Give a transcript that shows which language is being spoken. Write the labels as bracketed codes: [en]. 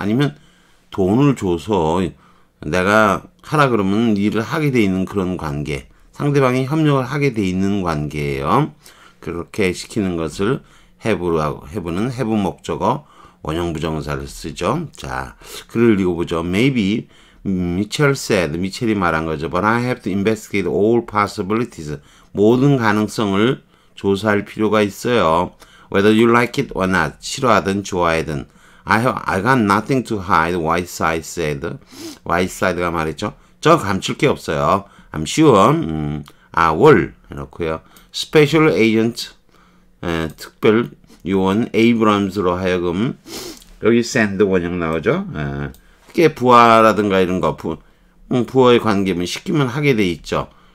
[ko] 아니면 돈을 줘서 내가 하라 그러면 일을 하게 돼 있는 그런 관계. 상대방이 협력을 하게 돼 있는 관계예요. 그렇게 시키는 것을 have는 have 목적어 원형 부정사를 쓰죠. 자, 글을 읽어보죠. Maybe 미첼이 말한 거죠. [en] But I have to investigate all possibilities. [ko] 모든 가능성을 조사할 필요가 있어요. [en] Whether you like it or not. [ko] 싫어하든 좋아하든. [en] I got nothing to hide, Whiteside said. [ko] Whiteside가 말했죠. 저 감출 게 없어요. [en] I'm sure. I will. [ko] 해놓고요. Special agent, 특별 요원 에이브람스로 하여금, 여기 send 원형 나오죠. 특히 부하라든가 이런 거, 부하의 관계면 시키면 하게 돼 있죠.